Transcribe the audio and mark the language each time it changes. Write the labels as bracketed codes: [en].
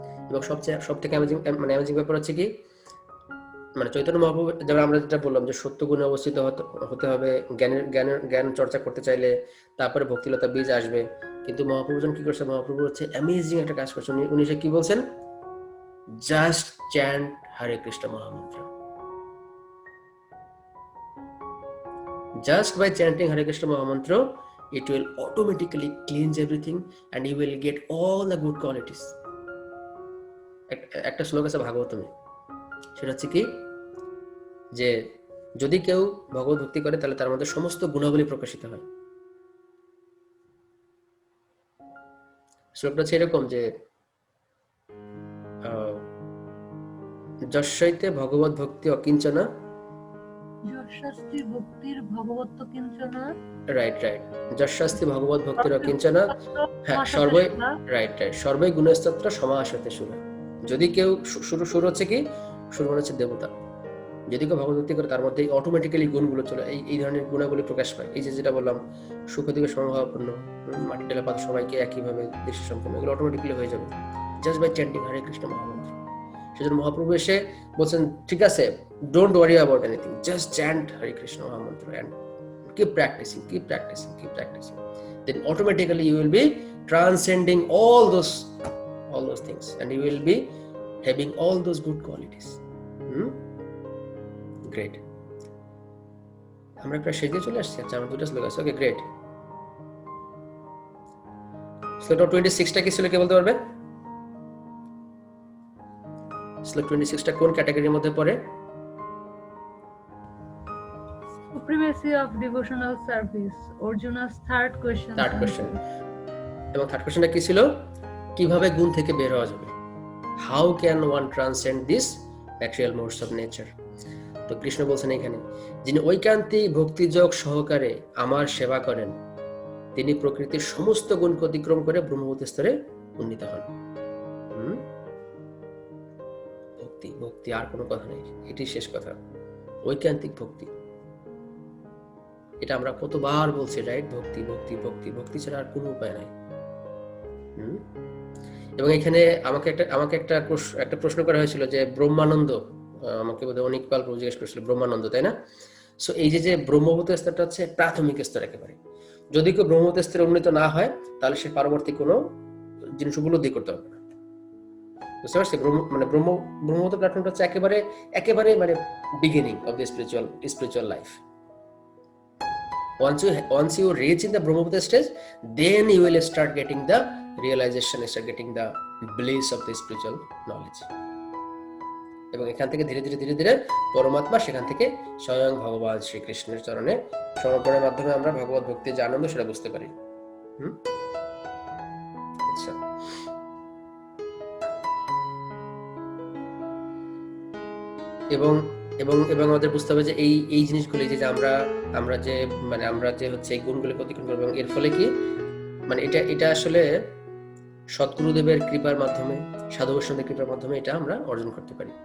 [bn] এবং সব থেকে অ্যামেজিং ব্যাপার হচ্ছে কি, মানে চৈতন্য মহাপ্রভু, যেমন আমরা যেটা বললাম যে সত্য গুণে অবস্থিত হতে হবে, জ্ঞান চর্চা করতে চাইলে তারপরে ভক্তিলতা বীজ আসবে। কিন্তু মহাপ্রভুজন কি করছে, মহাপ্রভু হচ্ছে অ্যামেজিং একটা কাজ করছে। উনি সে কি বলছেন, [en] Just chant Hare Krishna Mahamantra. Just by chanting Hare Krishna Mahamantra, it will automatically cleanse everything and you will get all the good qualities. [bn] একটা শ্লোক আছে ভাগবতমে, সেটা হচ্ছে কি যে যদি কেউ ভগবত ভক্তি করে তাহলে তার মধ্যে সমস্ত গুণাবলী প্রকাশিত হয়। শ্লোকটা হচ্ছে এরকম যে [sa] যস্যৈতে ভগবত ভক্তি অকিঞ্চনা, যশস্তি ভক্তির ভগবত্ব কিঞ্চনা, রাইট যস্যাস্তি ভগবত ভক্তির অকিঞ্চনা, হ্যাঁ সর্বৈ, রাইট সর্বৈ গুণস্তত্র সমাসতে সুরা। [bn] যদি কেউ শুরু হচ্ছে কি, শুরু মানে হচ্ছে দেবতা। যদি কেউ ভগবত ভক্তি করে তার মধ্যে অটোমেটিক্যালি গুণগুলো চলে, এই ধরনের গুণাবলী প্রকাশ পায়। এই যেটা বললাম, সুখ দিকে সমভাবাপন্ন, মাটি টেলা পাতা সবাইকে একইভাবে দৃষ্টি সম্পন্ন, এগুলো অটোমেটিক্যালি হয়ে যাবে [en] Just by chanting Hare Krishna Mahamantra. [bn] সেজন্য মহাপ্রভু এসে বলছেন, ঠিক আছে, [en] Don't worry about anything, just chant Hare Krishna Mahamantra and keep practicing. Then automatically you will be transcending all those things and you will be having all those good qualities. [bn] Great. আমরা প্রায় শেষে চলে আসছি। আচ্ছা, আমার দুটো শ্লোক আছে। ওকে, গ্রেট। শ্লোক 26টা কি ছিল, কে বলতে পারবে? শ্লোক 26টা কোন ক্যাটাগরির মধ্যে পড়ে? [en] supremacy of devotional service, Arjuna's third question. [bn] এবং থার্ড কোশ্চেনটা কি ছিল, কিভাবে গুণ থেকে বের হওয়া যাবে, [en] How can one transcend this material modes of nature. [bn] তো কৃষ্ণ বলছেন এখানে, যিনি ঐকান্তিক ভক্তিযোগ সহকারে আমার সেবা করেন তিনি প্রকৃতির সমস্ত গুণকে অতিক্রম করে ব্রহ্মভূত স্তরে উন্নীত হন। ভক্তি আর কোনো কথা নেই, এটি শেষ কথা। ঐকান্তিক ভক্তি, এটা আমরা কতবার বলছি, রাইট? ভক্তি ছাড়া আর কোনো উপায় নাই। এবং এখানে আমাকে একটা প্রশ্ন করা হয়েছিল যে ব্রহ্মানন্দ, আমাকে বোধহয় অনেক পাল জিজ্ঞেস করেছিল ব্রহ্মানন্দ, তাই না? সো এই যে ব্রহ্মভূত স্তরটা হচ্ছে প্রাথমিক স্তর একেবারে। যদি কেউ ব্রহ্মভূত স্তরে উন্নীত না হয় তাহলে সে পরবর্তী কোনো জিনিস উপলব্ধি করতে পারবে না। বুঝতে পারছি? মানে ব্রহ্মভূত প্ল্যাটফর্মটা হচ্ছে একেবারে মানে [en] Beginning of the spiritual life. Once you reach in the Brahmavata stage, then you will start getting the realization, start getting the bliss of the spiritual knowledge. [bn] এবং এখান থেকে ধীরে ধীরে পরমাত্মা, সেখান থেকে স্বয়ং ভগবান শ্রীকৃষ্ণের চরণে সমর্পণের মাধ্যমে আমরা ভগবত ভক্তির যে আনন্দ সেটা বুঝতে পারি। আচ্ছা, এবং আমাদের বুঝতে হবে যে এই জিনিসগুলি যে আমরা যে হচ্ছে এই গুণগুলোকে অতিক্রম করবো, এবং এর ফলে কি মানে এটা আসলে সদ্গুরুদেবের কৃপার মাধ্যমে, সাধু বৈষ্ণবের কৃপার মাধ্যমে এটা আমরা অর্জন করতে পারি।